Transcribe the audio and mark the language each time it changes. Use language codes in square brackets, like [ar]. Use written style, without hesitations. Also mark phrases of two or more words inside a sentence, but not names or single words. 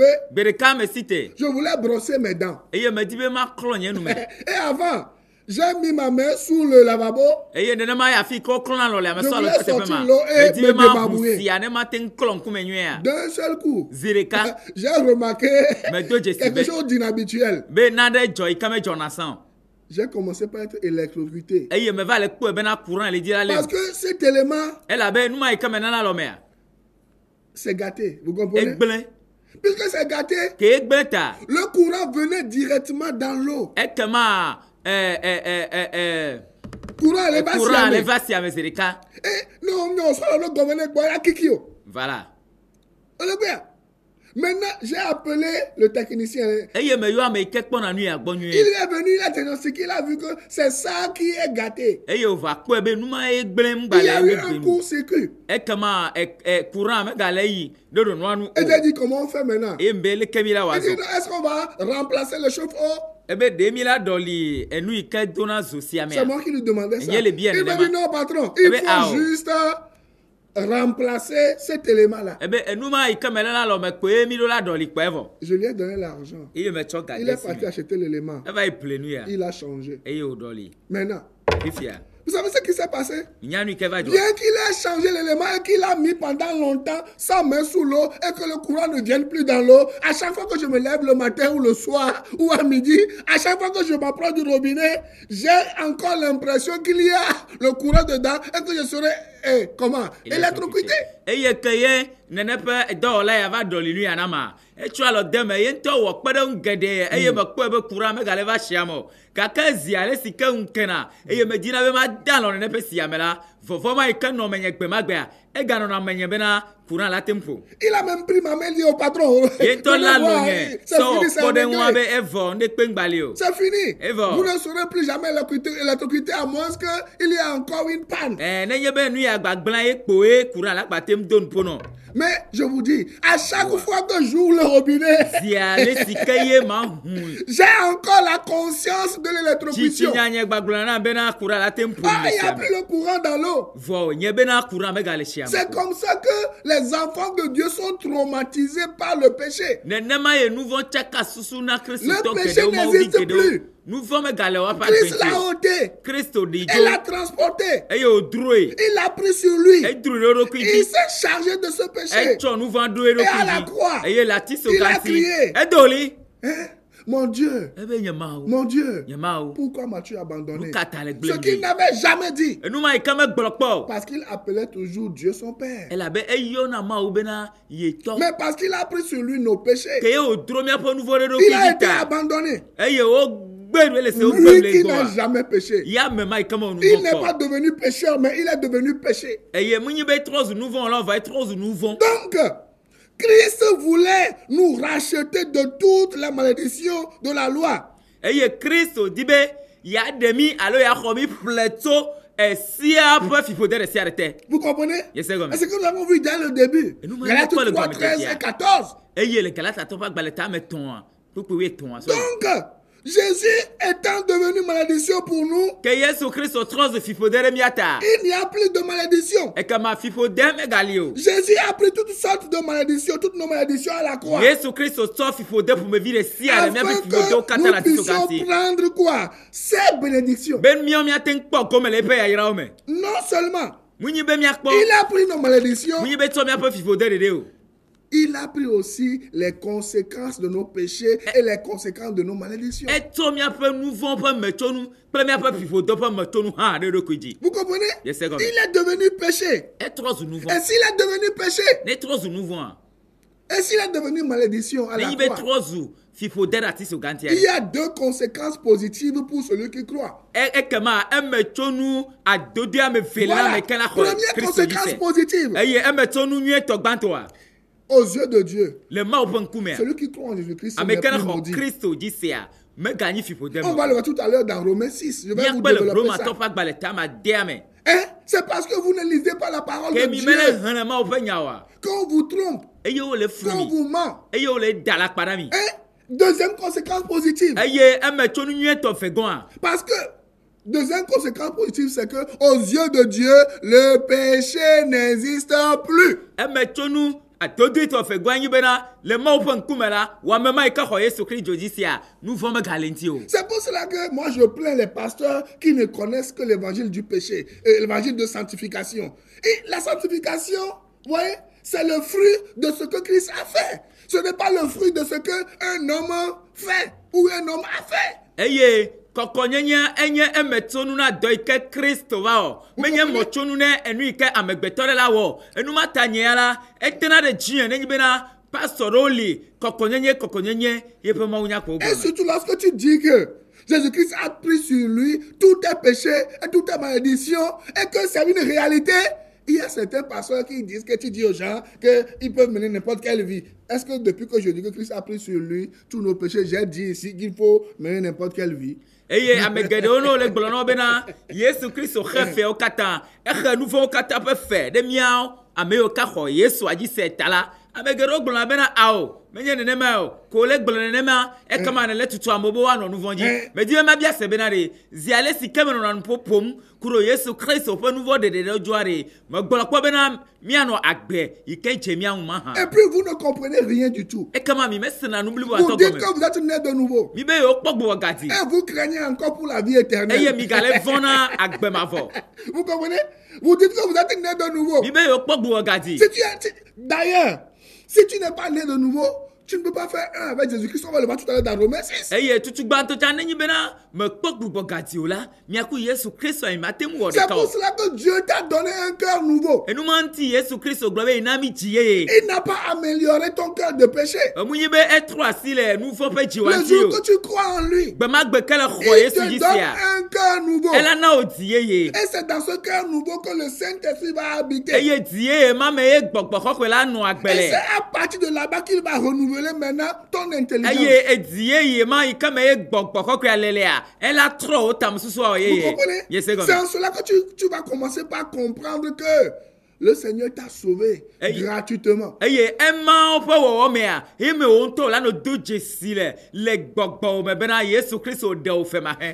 [fr] Je voulais brosser mes dents. Et avant, j'ai mis ma main sous le lavabo. Je voulais sortir l'eau et me débarbouiller. D'un seul coup, j'ai remarqué quelque chose d'inhabituel. j'ai commencé par être électrocuté. [ee] eye me va le kpɔe bena courant le di la [fr] Parce [ee] le [fr] que cet élément, [ee] elabe numa yi ke me nana lɔ mea [fr] c'est gâté. Vous comprenez? [ee] egblẽ [fr] Puisque c'est gâté, [ee] ke egblẽ ta [fr] le courant venait directement dans l'eau. [ee] ekema [fr] Courant allait pas [ee] courant le [fr] s'y [ee] va si ame zi ɖeka [fr] Et non, soit le gouverneur Boya Kikio. voilà On est bien. Maintenant, j'ai appelé le technicien. [ee] eye me yɔ ame yi ke kpɔna nu ya gbɔ [fr] Il [ee] nyuie [fr] est venu, il a diagnostiqué, il a vu que c'est ça qui est gâté. [ee] eye wòva kpɔe be numa ye gblẽ [fr] Il y [ee] ŋgba [fr] a [ee] le [fr] eu [ee] ŋgbe [fr] un [ee] nu [fr] court-circuit. [ee] ekema courant megale yi ɖo ɖonua nu [fr] Et [ee] o [fr] j'ai dit, comment on fait maintenant? [ee] eye mbe leke mi la [fr] Il dit, [ee] wòazɔ [fr] non, est-ce qu'on va remplacer le chauffe-eau? [ee] ebe ɖe mi la ɖɔli enu yi ke dona zo sia [fr] C'est [ee] mea [fr] moi qui lui demandais ça. Il y a les biens, Il m'a évidemment. dit, non, patron, Eh il bien, faut ah, oh. juste remplacer cet élément-là. [ee] ebe enuma yi ke me lena lɔ me kpoe mi ɖo la ɖɔli kpɔe vɔ [fr] Je lui ai donné l'argent. [ee] eye me tsɔ [fr] Il [ee] gade [fr] est [ee] si [fr] parti [ee] me [fr] acheter l'élément. [ee] eva yi ple nu ya [fr] Il a changé. [ee] eye wòɖɔli [fr] Maintenant, [ee] fifia [fr] vous savez ce qui s'est passé? [ee] nya nu yi ke va dzɔ [fr] Bien qu'il ait changé l'élément et qu'il a mis pendant longtemps sa main sous l'eau et que le courant ne vienne plus dans l'eau, à chaque fois que je me lève le matin ou le soir ou à midi, à chaque fois que je m'approche du robinet, j'ai encore l'impression qu'il y a le courant dedans et que je serai, comment, électrocuté. [ee] eye ke ye nene ƒe dɔwɔla ya va ɖɔli nu ya na ma etsɔ alɔ de me ye ŋutɔ wɔ kpeɖeŋu geɖe eye mekpɔe be courant megale va sia me o gake zi ale si ke ŋu kena eye medina be mada alɔ nene ƒe sia me la vɔvɔ ma yi ke nɔ menye gbe ma gbea eganɔna menye bena courant la te ƒo [fr] Il a même pris ma main dit au patron. [ee] ye ŋutɔ la [fr] donnez-moi, [ee] lɔnye [fr] c'est [ee] sɔ [fr] fini, c'est [ee] kpɔ ɖe ŋua [fr] réglé. [ee] be evɔ ne kpe ŋgbali o [fr] C'est fini. Et bon. Vous ne serez plus jamais électrocuté à moins qu'il y ait encore une panne. [ee] nenye be nu ya gbagblẽ ye kpoe courant la kpate ŋu do nu ƒo nɔ [fr] Mais je vous dis, à chaque fois que j'ouvre le robinet, [ee] zi ale si ke ye ma hu [fr] j'ai encore la conscience de l'électrocution. [ee] tsitsi nyanye gbagblẽ na bena courant la te ƒo [fr] Ah, [ee] le [fr] il n'y [ee] sia [fr] a [ee] me [fr] plus le courant dans l'eau. [ee] vɔ nye bena courant megale sia me [fr] C'est comme ça que les enfants de Dieu sont traumatisés par le péché. [ee] nenema ye nu vɔ tsaka susu na kristotɔ [fr] Le péché [ee] geɖewo ma wovi [fr] n'existe [ee] geɖewo [fr] plus. [ee] nu vɔ megale wɔƒe [fr] Christ l'a [ee] agbɛnti [fr] ôté. [ee] kristo ɖi [fr] Il l'a [ee] dzo [fr] transporté. [ee] eye wòdroe [fr] Il l'a pris sur lui. [ee] edroe ɖe eɖokui [fr] Il [ee] dzi [fr] s'est chargé de ce péché. [ee] etsɔ nu vɔ ɖo eɖokui [fr] Et à la croix, [ee] dzi eye le ati so [fr] il a [ee] gãsi [fr] crié. [ee] edoli [fr] Hein? Mon Dieu, [ee] ebe nye mawo [fr] mon Dieu, [ee] nye mawo [fr] pourquoi m'as-tu abandonné? [ee] nu ka ta le [fr] Ce [ee] gblẽ [fr] qu'il [ee] mi [fr] n'avait jamais dit. [ee] enu ma yi ke megblɔ kpɔ o [fr] Parce qu'il appelait toujours Dieu son Père. [ee] elabe eyɔna mawo bena yetɔ [fr] Mais parce qu'il a pris sur lui nos péchés. [ee] ke ye wòdro míaƒe nu vɔ ɖe [fr] Il [ee] eɖokui [fr] a [ee] dzi [fr] été [ee] ta [fr] abandonné. [ee] eye wogbe nu le se wogbe [fr] Lui [ee] le [fr] qui n'a [ee] gbɔa [fr] jamais péché. [ee] ya me ma yi ke me wɔ nu [fr] Il [ee] vɔ [fr] n'est pas [ee] kpɔ [fr] devenu pécheur, mais il est devenu péché. [ee] eye menye be trɔ zu nu vɔ la va trɔ zu nu vɔ [fr] Donc, Christ voulait nous racheter de toutes les malédictions de la loi. [ee] eye kristo di be yaɖe mi alo yaxɔ mi ƒle tso esia ƒe fiƒode ɖe sia ɖe te [fr] Vous comprenez? Yes, c'est comme Et ce que nous avons vu dès le début. Et nous, Galates maintenant, 3, [ee] le [fr] 13 [ee] gomme [fr] et 14. [ee] eye le galatatɔ ƒe agbalẽ ta me tɔ̃a kpekpe wi etɔ̃a so [fr] Donc, Jésus étant devenu malédiction pour nous, [ee] ke yesu kristo trɔ zu fiƒode ɖe mia ta [fr] il n'y a plus de malédiction. [ee] ekema fiƒode megali o [fr] Jésus a pris toutes sortes de malédictions, toutes nos malédictions à la croix. [ee] yesu kristo tsɔ fiƒode ƒomevi ɖe sia ɖe miaƒe [fr] Afin [ee] fiƒodewo [fr] que [ee] katã le [fr] nous [ee] ati so [fr] puissions [ee] gãsi [fr] prendre quoi? Ces bénédictions. [ee] be míawo míate ŋu kpɔ gɔme le eƒe yayrawo me [fr] Non seulement, [ee] munyi be míakpɔ [fr] il a pris nos malédictions, [ee] munyi be tsɔ míaƒe fiƒode ɖeɖe o [fr] il a pris aussi les conséquences de nos péchés et les conséquences de nos malédictions. [ee] etsɔ míaƒe nu vɔ ƒe metsonu kple míaƒe fiƒode ƒe metsonu hã ɖe eɖokui dzi [fr] Vous comprenez? Yes, c'est comme- Il est devenu péché. [ee] etrɔ zu nu [fr] Et [ee] vɔ [fr] s'il est devenu péché, [ee] ne trɔ zu nu vɔa [fr] et s'il est devenu malédiction à la [ee] nenyi be [fr] croix, [ee] trɔ zu fiƒode ɖe ati so gãtia [fr] il y a deux conséquences positives pour celui qui croit. [ee] ekema emetsonu adodo ame ve le ame ke la xɔ [fr] Première [ee] kristo dzi [fr] conséquence [ee] se [fr] positive [ee] eye emetsonu nyuietɔ gbãtɔa [fr] aux yeux de Dieu. [ee] le mawo ƒe ŋkumea [fr] Celui qui croit en Jésus-Christ [ee] ame [fr] n'est [ee] ke ne [fr] plus [ee] xɔ [fr] maudit. [ee] kristo dzi sea meganyi fiƒode [fr] On [ee] me [fr] va le voir tout à l'heure dans Romains 6. Je vais vous [ee] míakpe le [fr] développer [ee] romatɔ [fr] ça. [ee] ƒe agbalẽ ta ma dea me [fr] Hein? C'est parce que vous ne lisez pas la parole [ee] ke [fr] de [ee] mi [fr] Dieu [ee] mele xlẽ mawo ƒe nya oa [fr] qu'on vous trompe, [ee] eye wole flu [fr] qu'on [ee] mi [fr] vous ment. [ee] eye wole da la kpa na mi [fr] Hein? Deuxième conséquence positive. [ee] eye emetsonu nyuietɔ ve gɔa [fr] Parce que deuxième conséquence positive, c'est que aux yeux de Dieu, le péché n'existe plus. [ee] emetsonu adodoetɔ ve gɔa nyi bena le mawo ƒe ŋkume la wɔame ma yi ke xɔ yesu kristo dzi sia nu vɔ megale ŋuti o [fr] C'est pour cela que moi je plains les pasteurs qui ne connaissent que l'évangile du péché, et l'évangile de sanctification. Et la sanctification, vous voyez, c'est le fruit de ce que Christ a fait. Ce n'est pas le fruit de ce qu'un homme fait ou un homme a fait. [ee] eye kɔkɔnyenye enye emetonu na dɔ yi ke Kristo va wɔ menye mɔtsonu ne enu yi ke amegbetɔ ɖe la wɔ enu ma ta nye ya la etena ɖe dzi nenyi bena pastor ɖewo li kɔkɔnyenye yeƒe mawu nya kpɔ [fr] Et surtout lorsque tu dis que Jésus-Christ a pris sur lui tous tes péchés et toutes tes malédictions et que c'est une réalité. Il y a certains pasteurs qui disent que tu dis aux gens qu'ils peuvent mener n'importe quelle vie. Est-ce que depuis que je dis que Christ a pris sur lui tous nos péchés, j'ai dit ici qu'il faut mener n'importe quelle vie? [ee] eye ame geɖewo no le gblɔ na wo bena Yesu Kristo xe fewo katã exe nu vɔwo katã ƒe fe ɖe míawo ame yiwo ka xɔ Yesua dzi se ta la ame geɖewo gblɔna bena ao menye nenema o ko le gblɔ nenema ekema ne le tutu ame be woanɔ nu vɔ dzi medi be mabia se bena ɖe zi ale si ke menɔna nu ƒoƒom kuro Yesu Kristo ƒe nu vɔ ɖeɖe ɖe dzɔa ɖe megblɔ kpɔ bena míanɔ agbe yi ke dze mía ŋu ma hã [fr] Et puis vous ne comprenez rien du tout. [ee] ekema mi mesena nu blibo [fr] Vous [ee] atɔ [fr] dites [ee] gɔme [fr] que vous êtes né de nouveau. [ee] mi be yewo kpɔ gbɔ gadi [fr] Et vous craignez encore pour la vie éternelle. [ee] eye mi gale vɔna agbemavɔ [fr] Vous comprenez? Vous dites que vous êtes né de nouveau. [ee] mi be yewo kpɔ gbɔ gadi [fr] D'ailleurs, si tu n'es pas né de nouveau, tu ne peux pas faire un avec Jésus-Christ. On va le voir tout à l'heure dans Romains 6. [ee] eye tutugbãtɔ tsa nenyi bena mekpɔ gbugbɔ gadi o la miaku Yesu Kristo yi mate ŋu wɔ [fr] C'est [ee] ɖeka [fr] pour [ee] o [fr] cela que Dieu t'a donné un cœur nouveau. [ee] enuma ŋuti Yesu Kristo gblɔ be yina mi dzi yeye [fr] Il n'a pas amélioré ton cœur de péché. [ee] emu nyi be etrɔ asi le nu vɔ ƒe dziwa [fr] Le [ee] ŋuti [fr] jour [ee] o [fr] que tu crois en lui, [ee] gbemagbe ke le xɔ [fr] il [ee] Yesu [fr] te [ee] dzi [fr] donne [ee] sia [fr] un cœur nouveau. [ee] ela na wo dzi yeye [fr] Et c'est dans ce cœur nouveau que le Saint-Esprit va habiter. [ee] eye dzi yeye ma me ye gbɔgbɔ xɔxɔe la nɔ agbe [fr] Et [ee] le [fr] c'est à partir de là-bas qu'il va renouveler maintenant ton intelligence. [ee] eye edzi yeye ma yi ke me ye gbɔgbɔ xɔxɔe alelea ela trɔ wo tam susua o [fr] Vous [ee] yeye [fr] comprenez? [ee] yese [fr] C'est [ee] gɔme [fr] en cela que tu vas commencer par comprendre que le Seigneur t'a sauvé gratuitement. [ee] eye emawo ƒe wɔwɔ mea eme wo ŋutɔ la no do dzesi le gbɔgbɔ me bena Yesu Kristo ɖe wo fe ma he